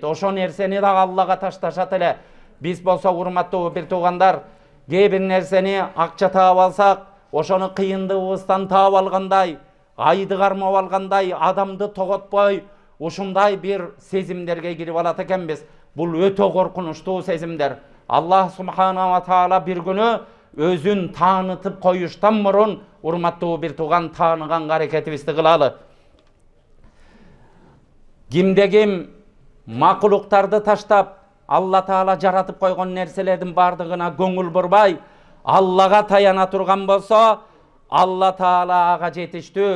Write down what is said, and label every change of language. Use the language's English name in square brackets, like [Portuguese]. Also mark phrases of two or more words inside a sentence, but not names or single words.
[Kyrgyz] Ошо нерсени дагы Аллага ташташат эле. Биз болсо урматтуу бир туугандар, кээ бир нерсени акча таап алсак, ошону кыйындыгыбыздан таап алгандай, айды кармап алгандай, адамды тоготпой, ушундай бир сезимдерге кирип алат экенбиз. Бул өтө коркунучтуу сезимдер. [Arabic] الله سبحانه وتعالى [Kyrgyz] бир күнү өзүн таанытып коюштан мурун урматтуу бир тууган тааныган аракетибизди кылалы. Кимде ким макулуктарды таштап, Алла Таала жаратып койгон нерселердин бардыгына көңүл бурбай, Аллага таяна турган болсо, Алла Таала ага жетиштүү.